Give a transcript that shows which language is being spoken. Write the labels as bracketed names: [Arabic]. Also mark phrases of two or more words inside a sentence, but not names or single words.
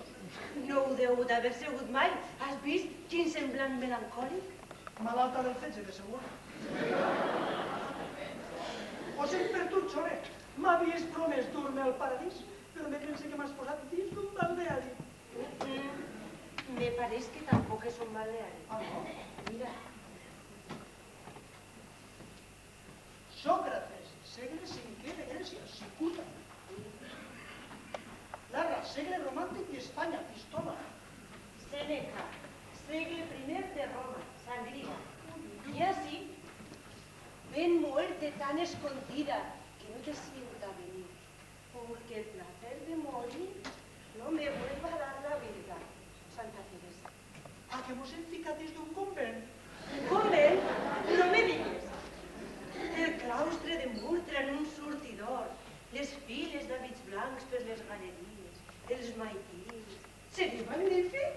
[Catalan] No ho deu d'haver segut mai. Has vist quin semblant melancòlic? Malalta del fetge, de segur. Ho sent per tu, Xole. M'havies promès dur-me al paradís, però me pense que m'has posat dins d'un balneari. [Spanish] Me parece que tampoco es un balneario. Ah, no? [Catalan] Mira, Sócrates, segle V de Grècia, Cicuta. Larra, segle romàntic d'Espanya, Pistola. [Spanish] Séneca, siglo I de Roma, sangría. Y así, ven muerte tan escondida que no te sienta venir, porque el placer de morir no me vuelva a dar la vida. Santa Teresa. [Catalan] Ah, que mos hem ficat dins d'un convent? Convent? No me digues. El claustre de Murtra en un sortidor, les files d'hàbits blancs per les galeries, els maitins... Seria magnífic.